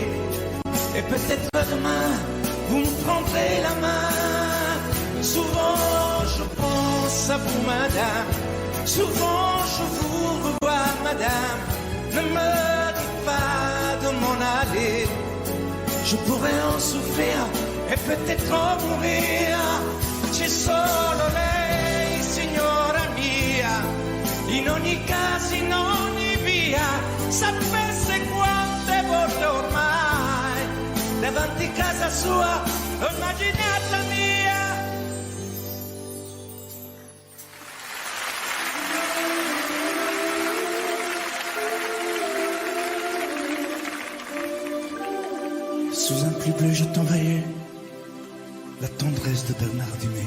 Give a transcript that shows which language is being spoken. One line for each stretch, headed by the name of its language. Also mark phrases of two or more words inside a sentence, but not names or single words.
French: Et peut-être demain, vous me prendrez la main. Souvent je pense à vous, madame. Souvent je vous revois, madame. Ne me dites pas de m'en aller. Je pourrais en souffrir et peut-être en mourir.
Italian: C'è solo lei, signora mia. In ogni caso, in ogni via. Sapesse quante volte ormai davanti casa sua ho immaginato la mia.
French: Sous un pli bleu, je t'envoyais la tendresse de Bernard Dumay.